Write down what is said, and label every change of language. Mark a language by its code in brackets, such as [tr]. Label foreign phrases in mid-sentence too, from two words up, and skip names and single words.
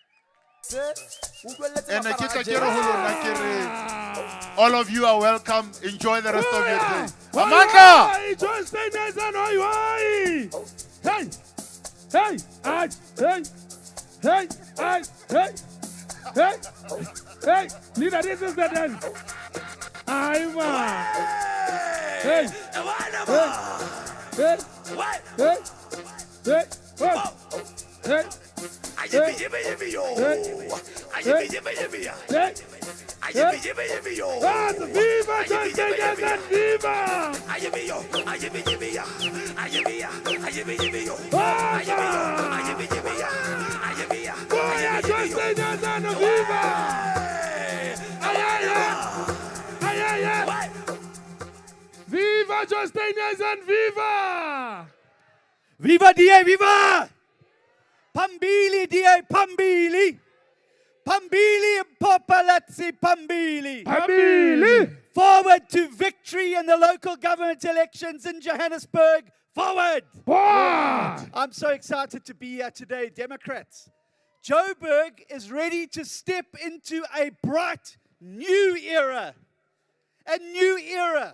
[en] And all of you are welcome. Enjoy the rest of your day. Amanda! John Steenhuisen, hey! Hey! Hey! Hey! Hey! Hey! Hey! Hey! Leader, this is the dance. I'm Hey! Hey! Hey! Hey! Hey! Viva John Steenhuisen, viva! John Steenhuisen, viva! Viva John Steenhuisen, viva! Viva DA, viva! [zu] Phambili DA, phambili! Phambili, Mpho Phalatse, phambili! Phambili! [en] Forward to victory in the local government elections in Johannesburg. Forward! Forward! I'm so excited to be here today, Democrats. Joburg is ready to step into a bright new era. A new era.